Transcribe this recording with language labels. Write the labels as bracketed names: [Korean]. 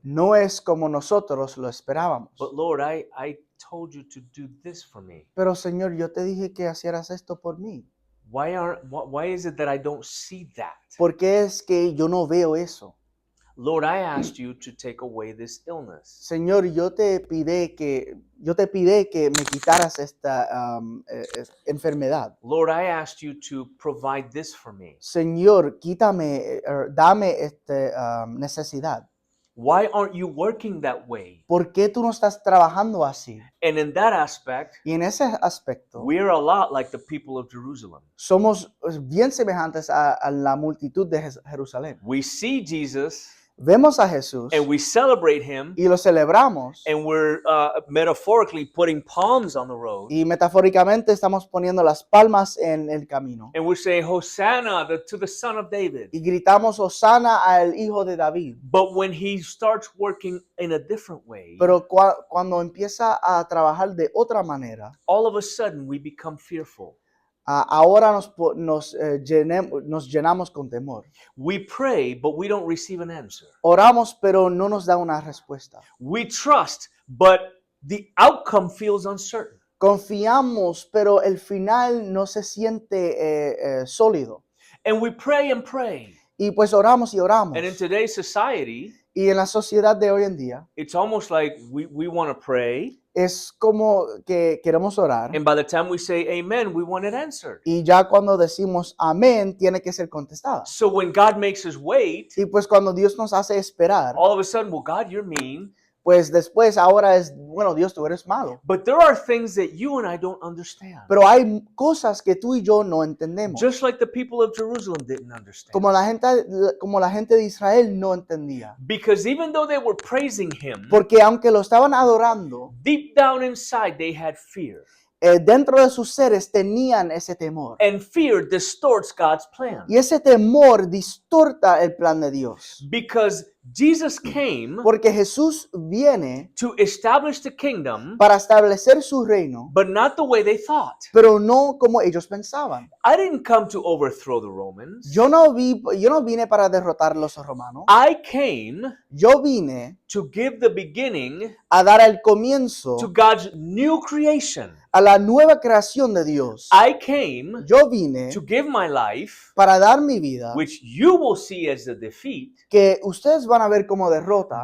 [Spanish] no es como nosotros lo esperábamos. [English] But Lord, I told you to do this for me. [Spanish] Pero Señor, yo te dije que hicieras esto por mí. [English] Why is it that I don't see that? [Spanish] ¿Por qué es que yo no veo eso? [English] Lord, I asked you to take away this illness. [Spanish] Señor, yo te pidí que me quitaras esta enfermedad. [English] Lord, I asked you to provide this for me. [Spanish] Señor, dame esta necesidad. [English] Why aren't you working that way? [Spanish] ¿Por qué tú no estás trabajando así? [English] And in that aspect, [Spanish] Y en ese aspecto, [English] we're a lot like the people of Jerusalem. [Spanish] somos bien semejantes a la multitud de Jerusalén. [English] We see Jesus [Spanish] Vemos a Jesús [English] and we celebrate him, [Spanish] y lo celebramos. [English] and we're metaphorically putting palms on the road. [Spanish] Y metafóricamente estamos poniendo las palmas en el camino. [English] And we're saying, Hosanna to the Son of David. [Spanish] Y gritamos Hosana al Hijo de David. [English] But when he starts working in a different way, [Spanish] Pero cuando empieza a trabajar de otra manera, [English] all of a sudden we become fearful. [Spanish] ahora nos llenamos con temor. [English] We pray, but we don't receive an answer. [Spanish] Oramos, pero no nos da una respuesta. [English] We trust, but the outcome feels uncertain. [Spanish] Confiamos, pero el final no se siente sólido. [English] And we pray and pray. [Spanish] Y pues oramos y oramos. [English] And in today's society, [Spanish] Y en la sociedad de hoy en día, [English] it's almost like we want to pray, [Spanish] es como que queremos orar. [English] and by the time we say amen, we want it answered. [Spanish] Y ya cuando decimos amén, tiene que ser contestada. [English] So when God makes us wait, [Spanish] Y pues cuando Dios nos hace esperar, [English] all of a sudden, well, God, you're mean. [Spanish] pues después ahora es, bueno, Dios, tú eres malo. [English] But there are things that you and I don't understand. [Spanish] Pero hay cosas que tú y yo no entendemos. [English] Just like the people of Jerusalem didn't understand. [Spanish] Como la gente de Israel no entendía. [English] Because even though they were praising him, [Spanish] Porque aunque lo estaban adorando, [English] deep down inside they had fear. [Spanish] dentro de sus seres tenían ese temor. [English] And fear distorts God's plan. [Spanish] Y ese temor distorta el plan de Dios. [English] Because Jesus came [Spanish] Porque Jesús viene [English] to establish the kingdom, [Spanish] para establecer su reino, [English] but not the way they thought. [Spanish] pero no como ellos pensaban. [English] I didn't come to overthrow the Romans. [Spanish] Yo no vine para derrotar a los romanos. [English] I came [Spanish] Yo vine [English] to give the beginning [Spanish] a dar el comienzo [English] to God's new creation. [Spanish] a la nueva creación de Dios. [English] I came [Spanish] Yo vine [English] to give my life, [Spanish] para dar mi vida, [English] which you will see as a defeat, [Spanish] que ustedes van a ver como derrota,